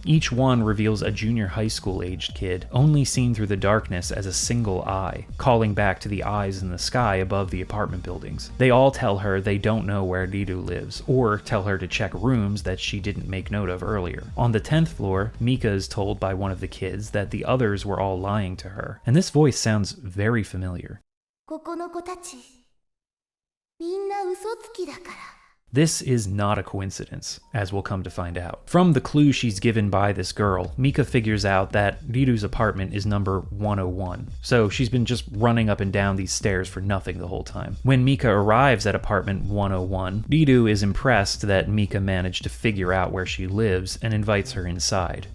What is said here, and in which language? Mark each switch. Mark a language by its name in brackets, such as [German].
[English] Each one reveals a junior high school-aged kid, only seen through the darkness as a single eye, calling back to the eyes in the sky above the apartment buildings. They all tell her they don't know where Riru lives, or tell her to check rooms that she didn't make note of earlier. On the 10th floor, Mika is told by one of the kids that the others were all lying to her, and this voice sounds very familiar. [Japanese] ここの子たちみんな嘘つきだから。 [English] This is not a coincidence, as we'll come to find out. From the clue she's given by this girl, Mika figures out that Riru's apartment is number 101, so she's been just running up and down these stairs for nothing the whole time. When Mika arrives at apartment 101, Riru is impressed that Mika managed to figure out where she lives and invites her inside.